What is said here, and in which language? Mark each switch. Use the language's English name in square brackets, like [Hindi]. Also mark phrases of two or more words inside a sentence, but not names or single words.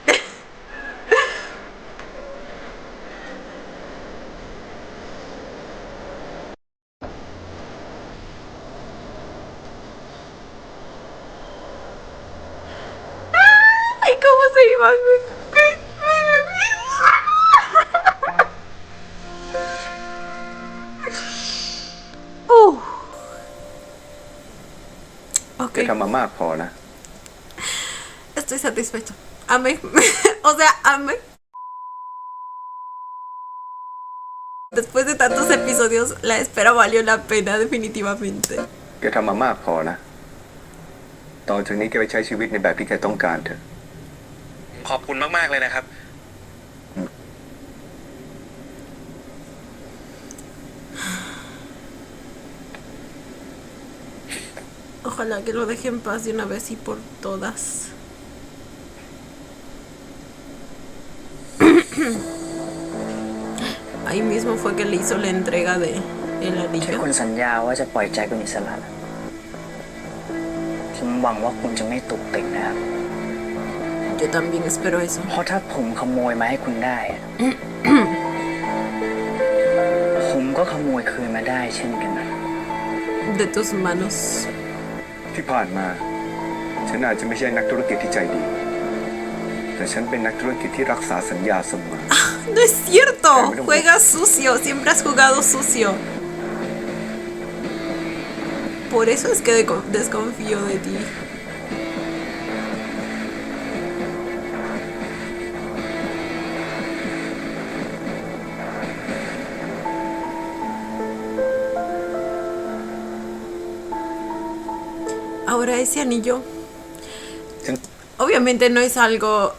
[Spanish] Ay, cómo se iban. Ok. [Thai] จะทำมามากพอนะ [Spanish] Estoy satisfecho. Amé. O sea, amé. Después de tantos episodios, la espera valió la pena, definitivamente. [Thai] แกทำมามากพอนะ ต่อจากนี้แกไปใช้ชีวิตในแบบที่แกต้องการเถอะ ขอบคุณมากๆเลยนะครับ [Spanish] Ojalá que lo deje en paz de una vez y por todas. Ahí mismo fue que le hizo la entrega de el [Thai] ที่ [Spanish] anillo. [Thai] คุณสัญญาว่าจะปล่อยแจ็คเป็นอิสระผมหวังว่าคุณจะไม่ตุกติกนะครับ [Spanish] Yo también espero eso. [Thai] เพราะถ้าผมขโมยมาให้คุณได้อะ ผมก็ขโมยคืนมาได้เช่นกันนะ [Spanish] De tus manos. [Thai] ที่ผ่านมา ฉันอาจจะไม่ใช่นักธุรกิจที่ใจดี แต่ฉันเป็นนักธุรกิจที่รักษาสัญญาเสมอ [Spanish] No es cierto. Juegas sucio. Siempre has jugado sucio. Por eso es que desconfío de ti. Ahora ese anillo, obviamente no es algo...